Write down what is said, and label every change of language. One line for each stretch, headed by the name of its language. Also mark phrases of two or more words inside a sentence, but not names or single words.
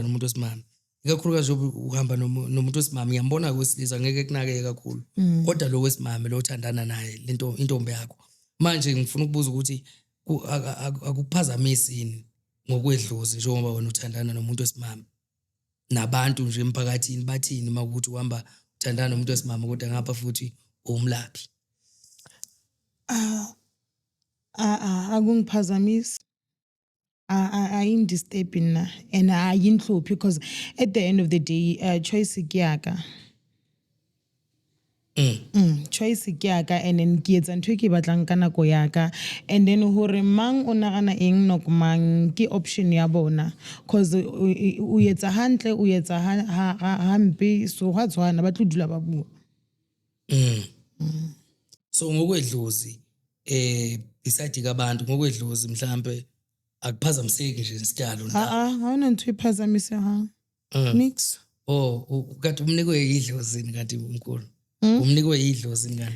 Zulu: nomuntu wesimame ikakhulukazi uhamba nomuntu wesimame ngiyambona kwesilisa ngeke kunake kakhulu kodwa lo wesimame lo uthandana naye lento intombi yakho manje ngifuna ukubuza ukuthi akukuphazamisi yini ngokwedlozi njengoba wena uthandana nomuntu wesimame nabantu nje emphakathini bathini makuthi uhamba uthandana nomuntu wesimame kodwa ngapha futhi umlaphi akungiphazamisi ayindisturbing na and ayinhluphi
Southern Sotho: because
English: at the end of the day
Southern Sotho: choice kiyaka choice kiyaka
English: and then
Southern Sotho: ke etsa ntho ke batlang ka nako yaka and then hore mang o nagana eng no mang ke option ya bona cause o etsa hantle o etsa hampe so ha tswana ba tlo dula ba bua
Zulu: so ngokwedlozi beside kabantu ngokwedlozi mhlambe akuphazamiseki nje isityalo awuna ntho iphazamise nix kanti umnikwe idlozini kanti umkhulu umnikwe idlozi kanti